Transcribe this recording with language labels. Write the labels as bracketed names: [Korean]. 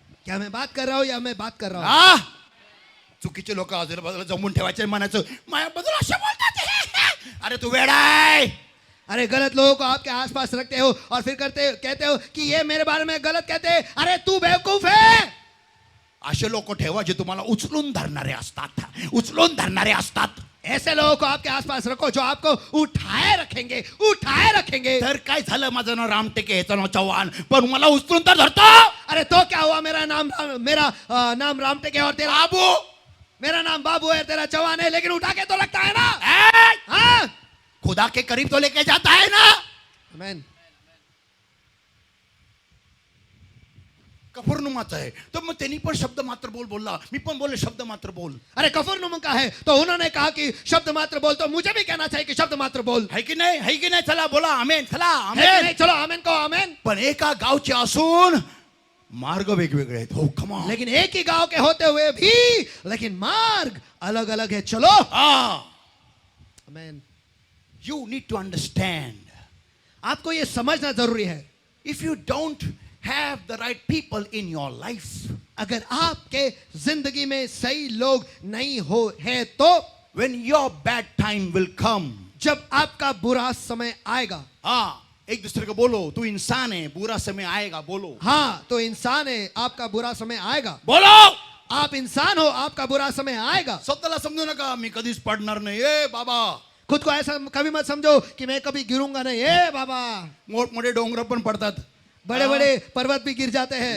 [Hindi] क्या मैं बात कर रहा हूँ या मैं बात कर रहा हूँ? [Marathi] चुकीचे लोक आजूबाजूला जमून ठेवायचे. म्हणायचं माझ्याबद्दल असं बोलतात. अरे तू वेडा आहे. [Hindi] अरे गलत लोगों को आपके आसपास रखते हो और फिर कहते हो कि ये मेरे बारे में गलत कहते हैं. अरे तू बेवकूफ है. [Marathi] असे लोक ठेवा जे तुम्हाला उचलून धरणारे असतात. उचलून धरणारे असतात. [Hindi] ऐसे लोगों को आपके आसपास रखो जो आपको उठाए रखेंगे. [Marathi] तर काय झालं? माझं नाव रामटेके, ह्याचं नाव चव्हाण, पण मला उचलून तर धरतो. [Hindi] अरे तो क्या हुआ? मेरा नाम रामटेके और तेरा बाबू, मेरा नाम बाबू है, तेरा चौहान है, लेकिन उठा के तो लगता है ना. हाँ खुदा के करीब तो लेके जाता है ना. आमेन [Marathi] कफरनुमाचा आहे तर मग त्यांनी पण शब्द मात्र बोलला. मी पण बोलले शब्द मात्र बोल. [Hindi] अरे कफरनहूम का है तो उन्होंने कहा कि शब्द मात्र बोल. तो मुझे भी कहना चाहिए कि शब्द मात्र बोल. [Marathi] है की नाही? है की नाही? चला बोला आमेन. चला [Hindi] है कि आमेन. नहीं? चलो आमेन को आमेन. [Marathi] पण एका गावचे असून मार्ग वेगवेगळे आहेत. [English] हो come on. [Hindi] लेकिन एक ही गांव के होते हुए भी लेकिन मार्ग अलग अलग है. चलो आमेन. [English] You need to understand. [Hindi] आपको ये समझना जरूरी है. [English] if you don't have the right people in your life, [Hindi] अगर आपके जिंदगी में सही लोग नहीं हो है तो [English] when your bad time will come, [Hindi] जब आपका बुरा समय आएगा. एक दूसरे को बोलो तू इंसान है, बुरा समय आएगा. बोलो हाँ तो इंसान है, आपका बुरा समय आएगा. बोलो आप इंसान हो, आपका बुरा समय आएगा. [Marathi] स्वतःला समजू नका मी कधीच पडणार नाही. ए बाबा, [Hindi] खुद को ऐसा कभी मत समझो कि मैं कभी गिरूंगा नहीं. ए बाबा, [Marathi] मोठमोठे डोंगर पण पडतात. [Hindi] बड़े बड़े पर्वत भी गिर जाते हैं.